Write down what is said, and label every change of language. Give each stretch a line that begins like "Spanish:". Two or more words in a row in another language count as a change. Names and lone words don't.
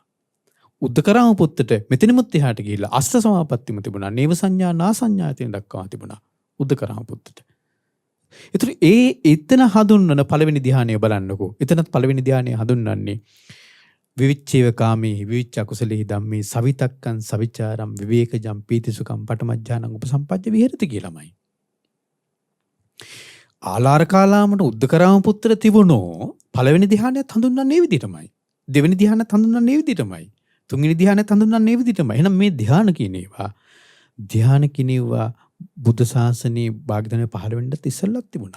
Sinhala: උද්දකරාම පුත්තට මෙතනමුත් එහාට ගිහිල්ලා අෂ්ට සමාපත්තියම තිබුණා.
Pali: නේව සංඥා නා සංඥායතන
Sinhala: දක්වා තිබුණා උද්දකරාම පුත්තට. ඒතර එතන හඳුන්වන පළවෙනි ධ්‍යානය බලන්නකෝ. එතනත් පළවෙනි ධ්‍යානය හඳුන්වන්නේ
Pali: විවිච්ඡේව කාමේ විවිච්ඡ කුසලේ ධම්මේ සවිතක්කං සවිචාරම් විවේකජම් පීතිසුඛම් පඨමඥානං උපසම්පජ්ජ විහෙරති කියලාමයි.
Sinhala: ආලාර කාලාමට උද්දකරාම පුත්තට තිබුණෝ පළවෙනි ධ්‍යානයත් හඳුන්වන්නේ මේ විදිහටමයි. දෙවෙනි ධ්‍යානයත් හඳුන්වන්නේ මේ විදිහටමයි. තුන්වෙනි ධ්‍යානයත් හඳුන්වන්නේ මේ විදිහටමයි. එහෙනම් මේ ධ්‍යාන කියනේවා බුද්ධ ශාසනයේ භාග්‍යදන පහළ වෙන්නත් ඉස්සෙල්ලත් තිබුණා.